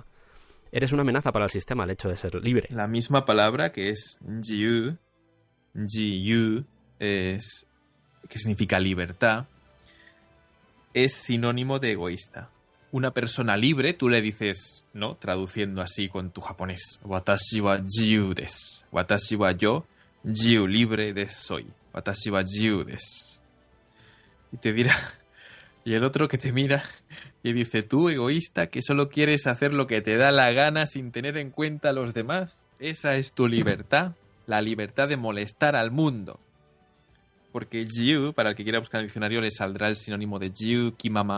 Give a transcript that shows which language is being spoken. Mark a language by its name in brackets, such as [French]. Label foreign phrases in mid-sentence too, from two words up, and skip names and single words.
[Spanish] Eres una amenaza para el sistema el hecho de ser libre. La misma palabra, que es jiu, que significa libertad, es sinónimo de egoísta. Una persona libre, tú le dices, ¿no? Traduciendo así con tu japonés, [Japanese] 私は自由です. 私は yo, jiu, libre desu soy. 私は自由です. [Spanish] Y te dirá, y el otro que te mira y dice, tú, egoísta, que solo quieres hacer lo que te da la gana sin tener en cuenta a los demás. Esa es tu libertad, la libertad de molestar al mundo. Porque jiu, para el que quiera buscar en el diccionario, le saldrá el sinónimo de jiu, kimama.